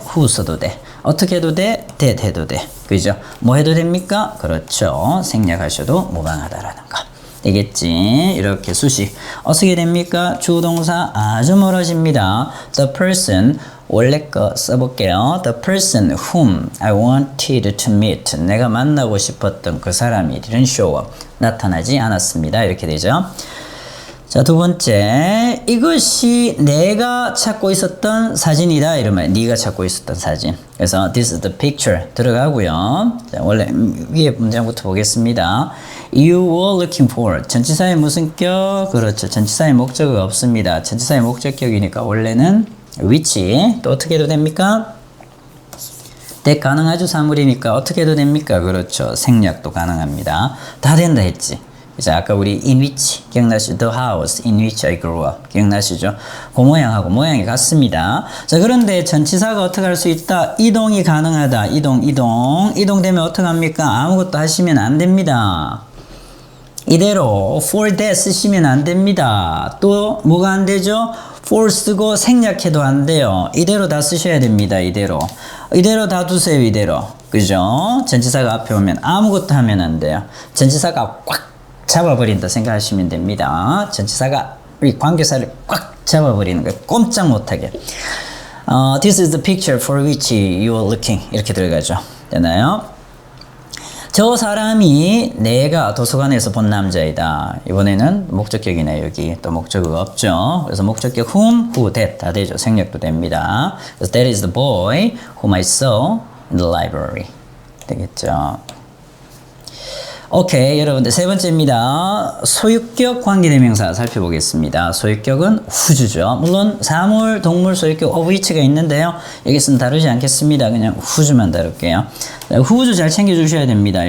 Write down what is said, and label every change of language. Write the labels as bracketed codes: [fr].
[ko] who 써도 돼. 어떻게 해도 돼? that 해도 돼. 그죠? 뭐 해도 됩니까? 그렇죠. 생략하셔도 무방하다라는 거. 되겠지. 이렇게 수식. 어떻게 됩니까? 주동사 아주 멀어집니다. The person 원래 거 써볼게요. [en] The person whom I wanted to meet. [ko] 내가 만나고 싶었던 그 사람이 [en] didn't show up. [ko] 나타나지 않았습니다. 이렇게 되죠. 자, 두 번째, 이것이 내가 찾고 있었던 사진이다 이러면 네가 찾고 있었던 사진. 그래서 [en] this is the picture [ko] 들어가고요. 자, 원래 위에 문장부터 보겠습니다. [en] You were looking for. [ko] 전치사의 무슨 격? 그렇죠. 전치사의 목적어가 없습니다. 전치사의 목적격이니까 원래는 which. 또 어떻게 해도 됩니까? that 가능하죠. 사물이니까 어떻게 해도 됩니까? 그렇죠. 생략도 가능합니다. 다 된다 했지. 이제 아까 우리 in which 기억나시죠? [en] The house in which I grew up [ko] 기억나시죠? 그 모양하고 모양이 같습니다. 자, 그런데 전치사가 어떻게 할 수 있다? 이동이 가능하다. 이동되면 어떻게 합니까? 아무것도 하시면 안 됩니다. 이대로 for that 쓰시면 안 됩니다. 또 뭐가 안 되죠? for 쓰고 생략해도 안 돼요. 이대로 다 쓰셔야 됩니다. 이대로 다 두세요. 이대로. 그죠? 전치사가 앞에 오면 아무것도 하면 안 돼요. 전치사가 꽉 잡아버린다 생각하시면 됩니다. 전치사가 이 관계사를 꽉 잡아버리는 거예요. 꼼짝 못하게. [en] This is the picture for which you are looking. [ko] 이렇게 들어가죠. 되나요? 저 사람이 내가 도서관에서 본 남자이다. 이번에는 목적격이네. 여기 또 목적어가 없죠. 그래서 목적격 whom, who, that 다 되죠. 생략도 됩니다. 그래서 [en] that is the boy whom I saw in the library. [ko] 되겠죠. 오케이, 여러분들 세 번째입니다. 소유격 관계대명사 살펴보겠습니다. 소유격은 who주죠. 물론 사물, 동물 소유격 of which가 있는데요. 여기서는 다루지 않겠습니다. 그냥 who주만 다룰게요. who주 잘 챙겨주셔야 됩니다.